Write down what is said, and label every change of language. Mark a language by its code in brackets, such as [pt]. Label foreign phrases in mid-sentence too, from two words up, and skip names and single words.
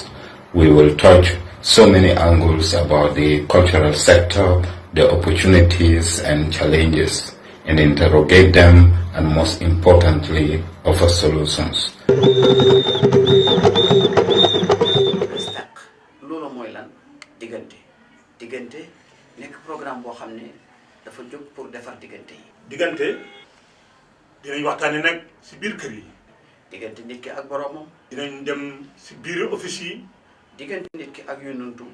[en] We will touch so many angles about the cultural sector, the opportunities and challenges, and interrogate them, and most importantly, offer solutions. [wo] Lolo moy lan digënté nek programme bo xamné dafa jog pour défar digënté yi digënté dinañ waxtané nak ci biir kër yi digënté nit ki ak boromam dinañ dem ci biir office yi digënté nit ki ak yonentum